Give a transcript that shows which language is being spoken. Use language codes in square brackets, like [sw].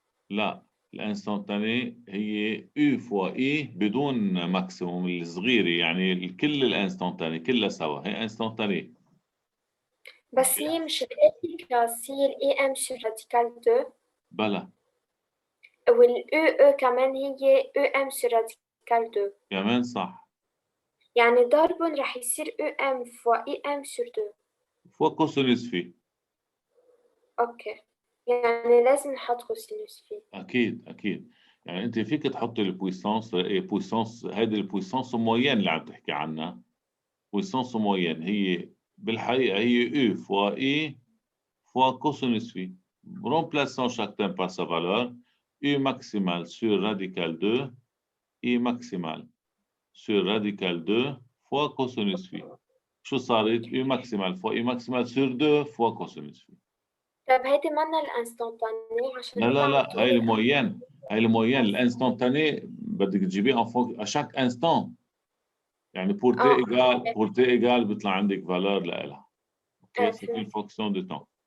[ar] لا الانستانتاني هي U فوا E بدون ماكسيموم الصغيرة، يعني كل الانستانتاني كلها سوا هي انستانتاني. بس هي مش الإفيكاس هي IM sur radical 2. بلا والUE كمان هي UM sur radical 2. كمان صح. يعني ضربهم رح يصير UM فوا IM sur 2. فوا كوسينوس فيه. اوكي، يعني لازم نحط كوسينوس فيه. أكيد. يعني انت فيك تحط البويسانس بويسانس، هذه البويسانس موين اللي عم تحكي عنها، بويسانس موين هي بالحقيقه هي او فوا اي فوا كوسينوس في، [fr] remplaçant chaque terme par sa valeur, u maximal sur radical 2 i maximal sur radical 2 fois cosinus phi. [ar] شو صارت؟ [fr] u maximal fois i maximal sur 2 fois cosinus phi. [ar] طيب هيدي مالنا الانستانتاني عشان لا هاي الموين، هاي الموين الانستانتاني بدك تجيبيه [fr] à chaque instant. [ar] يعني [fr] pour t égal [ar] بيطلع عندك valeur لها. [fr] اوكي c'est une fonction de temps.